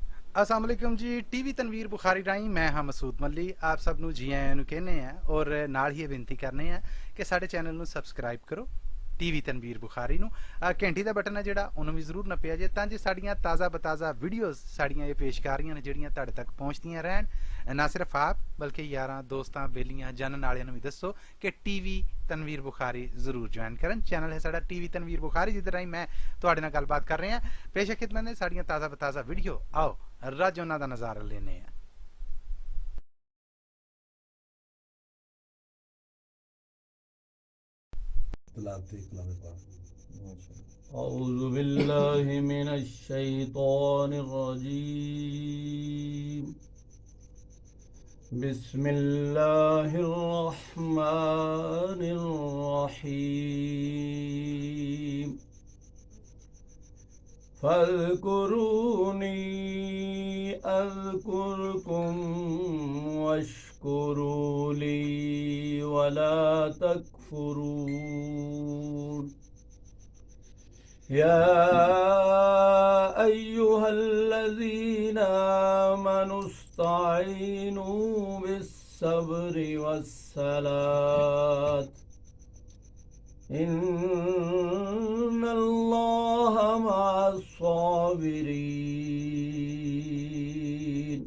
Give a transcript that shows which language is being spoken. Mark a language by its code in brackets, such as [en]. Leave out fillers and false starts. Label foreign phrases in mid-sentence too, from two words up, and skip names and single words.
[ar] السلام عليكم [pa] ਜੀ। ਟੀਵੀ ਤਨਵੀਰ ਬੁਖਾਰੀ ਰਾਹੀ ਮੈਂ ਹਾਂ ਮਸੂਦ ਮੱਲੀ ਆਪ ਸਬ ਨੂੰ ਜੀ ਆਇਆਂ ਨੂੰ ਕਹਿੰਦੇ ਆ ਔਰ ਨਾਲ ਹੀ ਇਹ ਬੇਨਤੀ ਕਰਨੇ ਆ ਕਿ ਸਾਡੇ ਚੈਨਲ ਨੂੰ ਸਬਸਕ੍ਰਾਈਬ ਕਰੋ ਟੀਵੀ ਤਨਵੀਰ ਬੁਖਾਰੀ ਨੂੰ। ਘੰਟੀ ਦਾ ਬਟਨ ਹੈ ਜਿਹੜਾ ਉਹਨੂੰ ਵੀ ਜ਼ਰੂਰ ਨੱਪਿਆ ਜੇ ਤਾਂ ਜੇ ਸਾਡੀਆਂ ਤਾਜ਼ਾ ਬਤਾਜ਼ਾ ਵੀਡੀਓਜ਼ ਸਾਡੀਆਂ ਇਹ ਪੇਸ਼ਕਾਰੀਆਂ ਨੇ ਜਿਹੜੀਆਂ ਤੁਹਾਡੇ ਤੱਕ ਪਹੁੰਚਦੀਆਂ ਰਹਿਣ। ਨਾ ਸਿਰਫ ਆਪ ਬਲਕਿ ਯਾਰਾਂ ਦੋਸਤਾਂ ਬੇਲੀਆਂ ਜਾਣਨ ਵਾਲਿਆਂ ਨੂੰ ਵੀ ਦੱਸੋ ਕਿ ਟੀਵੀ ਤਨਵੀਰ ਬੁਖਾਰੀ ਜ਼ਰੂਰ ਜੁਆਇਨ ਕਰਨ। ਚੈਨਲ ਹੈ ਸਾਡਾ ਟੀਵੀ ਤਨਵੀਰ ਬੁਖਾਰੀ ਜਿਹਦੇ ਰਾਹੀਂ ਮੈਂ ਤੁਹਾਡੇ ਨਾਲ ਗੱਲਬਾਤ ਕਰ ਰਿਹਾ। ਪੇਸ਼ ਖਿਦਮਤ ਨੇ ਸਾਡੀਆਂ ਤਾਜ਼ਾ ਬਤਾਜ਼ਾ ਵੀਡੀਓ ਆਓ ਰੱਜ ਉਨ੍ਹੋਂ ਕਾ ਨਜ਼ਾਰਾ ਲੈਣੇ ਹੈਂ। [ar] أعوذ بالله من الشيطان الرجيم. بسم الله الرحمن الرحيم. فاذكروني أذكركم واشكروا لي ولا تكفرون. يا أيها الذين آمنوا استعينوا بالصبر والصلاة إن الله مع الصابرين.